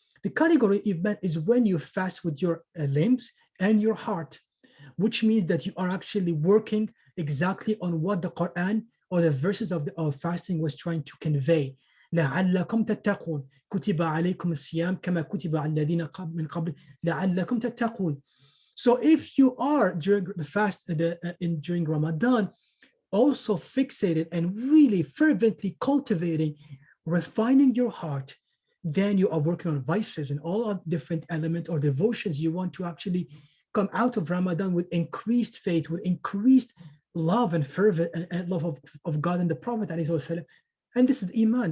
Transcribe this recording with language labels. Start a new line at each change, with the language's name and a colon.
English: The category of Iman is when you fast with your limbs and your heart, which means that you are actually working exactly on what the Quran or the verses of fasting was trying to convey.
Arabic: لعلكم تتقون كتب عليكم الصيام كما كتب على الذين من قبل لعلكم تتقون.
English: So if you are during the fast during Ramadan also fixated and really fervently cultivating, refining your heart, then you are working on vices and all different elements or devotions. You want to actually come out of Ramadan with increased faith, with increased love and fervor and love of God and the Prophet. And this is Iman.